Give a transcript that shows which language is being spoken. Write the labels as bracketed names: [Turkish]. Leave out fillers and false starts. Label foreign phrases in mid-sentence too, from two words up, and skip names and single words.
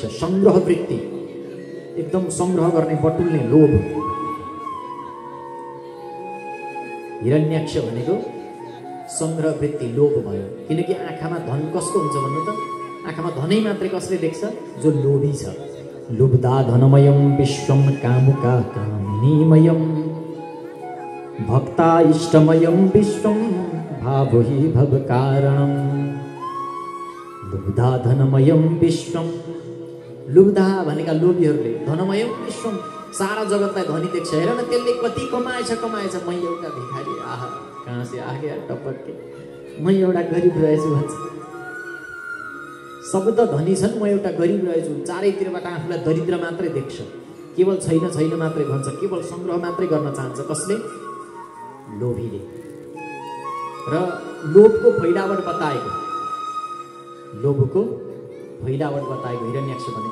[Nepali] संग्रह वृत्ति, एकदम संग्रह गर्ने, बटुल्ने लोभ। हिरण्याक्ष भनेको संग्रह वृत्ति, लोभ भयो। किनकि आँखामा धन कसको हुन्छ भन्नु त? आँखामा धनै मात्रै कसले देख्छ? जो लोभी छ। [Sanskrit] लुब्धा धनमयं विश्वं कामुका कामिनीमयं भक्ता इष्टमयं विश्वं भावहि भवकारणं। लुब्धा धनमयं विश्वं, [Nepali] लुब्धा भनेका लोभीहरूले, [Sanskrit] धनमयं विश्वं [Nepali] सारा जगतलाई धनी देख्छ। हेर न त्यसले कति कमाएछ, म एउटा भिखारी, आहा [Hindi] कहाँ से आ गया [Nepali] टपक्के, म एउटा गरिब रहेछु भन्छ। सब त धनी छन्, म एउटा गरिब रहेछु। चारैतिरबाट आफूलाई दरिद्र मात्रै देख्छ, केवल छैन छैन मात्रै भन्छ, केवल संग्रह मात्रै गर्न चाहन्छ। कसले? लोभीले। र लोभको फैलावट बताएको, लोभको फैलावट बताएको हिरण्याक्ष भनेको।